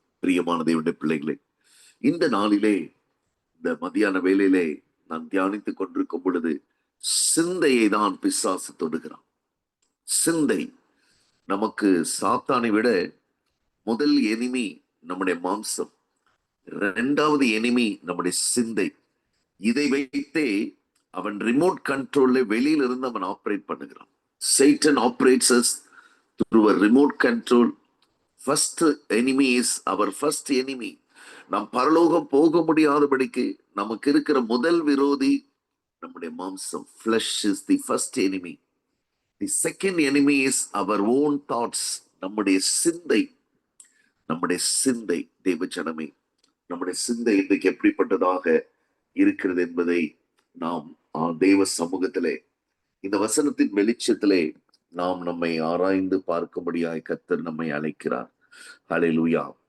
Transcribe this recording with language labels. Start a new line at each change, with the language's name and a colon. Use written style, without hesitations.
Tamil: பிரியமான தேவனுடைய பிள்ளைகளே, இந்த நாளிலே, இந்த மத்தியான வேளையிலே நான் தியானித்துக் கொண்டிருக்கும் பொழுது சிந்தையை தான் பிசாசு தொடுகிறான். சிந்தை நமக்கு சாத்தானை விட முதல் எனிமி நம்முடைய மாம்சம், இரண்டாவது எனிமி நம்முடைய சிந்தை. இதை வைத்தே அவன் ரிமோட் கண்ட்ரோல்ல வெளியில இருந்து அவன் ஆப்ரேட் பண்ணுகிறான்.
English: Satan operates us through a remote control. First enemy is our first enemy.
Tamil: நாம் பரலோகம் போக முடியாதபடிக்கு நமக்கு இருக்கிற முதல் விரோதி நம்முடைய மாம்சம்.
English: Flesh is the first enemy. The second enemy is our own thoughts.
Tamil: நம்முடைய சிந்தை. நம்முடைய சிந்தை. தேவ ஜனமே, நம்முடைய சிந்தை இன்றைக்கு எப்படிப்பட்டதாக இருக்கிறது என்பதை நாம் தேவ சமூகத்திலே, இந்த வசனத்தின் வெளிச்சத்திலே நாம் நம்மை ஆராய்ந்து பார்க்கும்படியாய் கர்த்தர் நம்மை அழைக்கிறார். ஹல்லேலூயா.